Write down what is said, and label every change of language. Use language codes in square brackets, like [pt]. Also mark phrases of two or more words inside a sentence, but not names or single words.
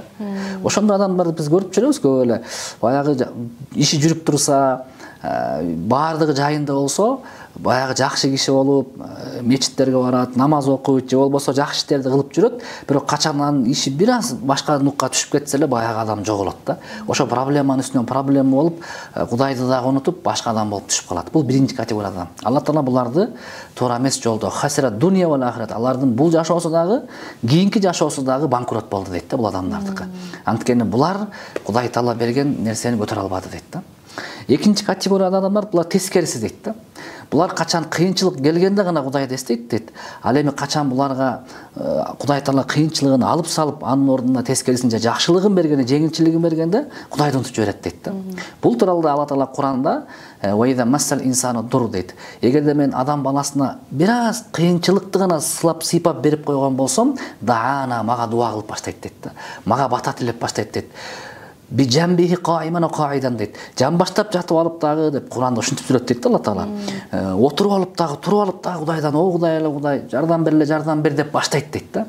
[ky] Ошондой адамдарды биз көрүп жүрөбүз көп эле. Баягы иши жүрүп турса, баардыгы жайында болсо, баягы жакшы киши болуп, мечиттерге барат, намаз окуйт, же болбосо жакшы иштерди кылып жүрөт, бирок качан анын иши бир аз башка нукка түшүп кетсе эле, баягы адам жоголот да. Ошо проблеманын үстүнөн проблема болуп, Кудайды дагы унутуп, башка адам болуп түшүп калат. Бул биринчи категорияда. Алла Таала буларды туура эмес жолдо, [ar] خسر الدنيا والآخرة, [ky] алардын бул жашоосу дагы, кийинки жашоосу дагы банкрот болду дейт да бул адамдардыкы. Анткени булар Кудай Таала берген нерсени көтөрө албады дейт да. Экинчи категорияда адамдар булар тескериси дейт да. Булар качан кыйынчылык келгенде гана Кудайды эстейт дейт. Ал эми качан буларга Кудай Таала кыйынчылыгын алып салып, анын ордуна тескерисинче жакшылыгын бергенде, жеңилчилигин бергенде Кудайды унутуп жиберет дейт да. Бул тууралуу Алла Таала Куранда [ar] "وإذا مس الإنسان الضر" [ky] дейт. Эгерде мен адам баласына бир аз кыйынчылыкты гана сыйпап берип койгон болсом, даана мага дуа кылып баштайт дейт да. Мага бата тилеп баштайт дейт. [ar] بجنبه قائما وقاعدا [ky] дейт. Жамбаштап жатып алып дагы деп Куранда ушинтип сүрөт дейт Алла Таала. Отуруп алып дагы, туруп алып дагы Кудайдан, "О Кудай эле Кудай, жардам бер эле, жардам бер" деп баштайт дейт да.